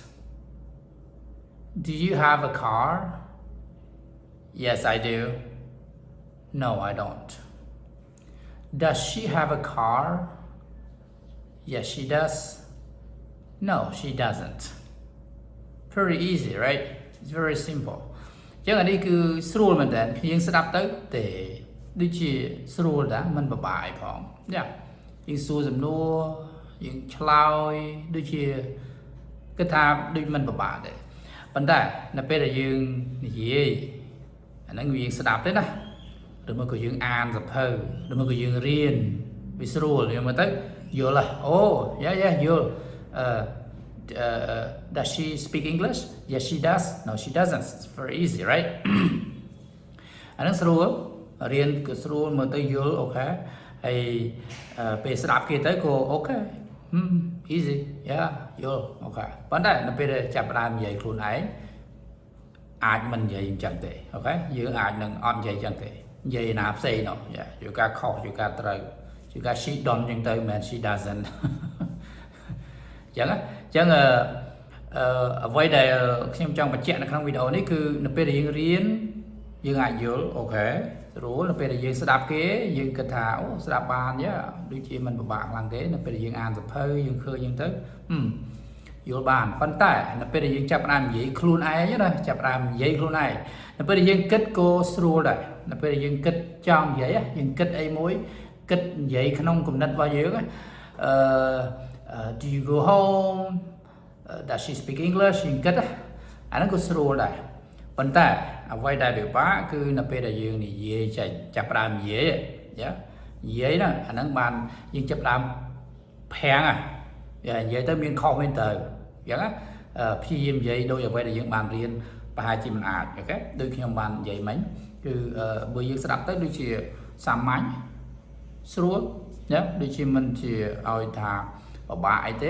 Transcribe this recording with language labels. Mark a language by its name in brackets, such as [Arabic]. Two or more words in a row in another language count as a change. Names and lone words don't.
[English] Do you have a car? Yes, I do. No, I don't. Does she have a car? Yes, she does. No, she doesn't. Pretty easy, right? It's very simple. [Khmer] ចឹងអានេះគឺស្រួលមែនតើយើងស្ដាប់ទៅទេដូចជាស្រួលដែរមិនបបាយផងយ៉ាយើងសួរសំណួរយើងឆ្លើយដូចជាគិតថាដូចមិនបបាយទេប៉ុន្តែនៅពេលដែលយើងនិយាយអាហ្នឹងយើងស្ដាប់ទេណាឬមកក៏យើងអានសភៅឬមកក៏យើងរៀនវាស្រួលយើងមើលទៅយល់អូយ៉ាយល់ [English] does she speak English? Yes, she does. No, she doesn't. It's very easy, right? [Khmer] អានឹងស្រួលរៀនក៏ស្រួលមើលទៅយល់អូខេហើយពេលស្ដាប់គេទៅក៏អូខេ easy យ៉ាយល់អូខេប៉ុន្តែនៅពេលដែលចាប់ផ្ដើមនិយាយខ្លួនឯងអាចមិននិយាយអញ្ចឹងទេអូខេ យើងអាចនឹងអត់និយាយអញ្ចឹងទេនិយាយណាផ្សេងនោះយ៉ាយូការខុសយូការត្រូវយូការ [English] she don't [Khmer] អញ្ចឹងទៅមិន [English] she doesn't [Khmer] អញ្ចឹងអ្វីដែល ខ្ញុំចង់បញ្ជាក់នៅក្នុងវីដេអូនេះគឺនៅពេលដែលយើងរៀនយើងអាចយល់អូខេស្រួលនៅពេលដែលយើងស្ដាប់គេយើងគិតថាអូស្ដាប់បានយ៉ាដូចជាមិនពិបាកខ្លាំងទេនៅពេលដែលយើងអានសភៅយើងឃើញអញ្ចឹងទៅយល់បានប៉ុន្តែនៅពេលដែលយើងចាប់ផ្ដើមនិយាយខ្លួនឯងណាចាប់ផ្ដើមនិយាយខ្លួនឯងនៅពេលដែលយើងគិតក៏ស្រួលដែរនៅពេលដែលយើងគិតចង់និយាយយើងគិតអីមួយគិតនិយាយក្នុងគំនិតរបស់យើង [English] do you go home does she speak English [Khmer] យើងគិតអាហ្នឹងក៏ស្រួលដែរប៉ុន្តែអ្វីដែលពិបាកគឺនៅពេលដែល យើងនិយាយចេញចាប់ផ្ដើមនិយាយយ៉ានិយាយហ្នឹងអាហ្នឹងបានយើងចាប់ផ្ដើមភាំងនិយាយទៅមានខុសមែនទៅអញ្ចឹងព្យាយាមនិយាយដោយអ្វីដែលយើងបានរៀនប្រហែលជាមិនអាចអូខេដូចខ្ញុំបាននិយាយមិញគឺបើយើងស្ដាប់ទៅដូចជាសាមញ្ញស្រួលណាដូចជាមិនជាឲ្យថាពិបាកអីទេ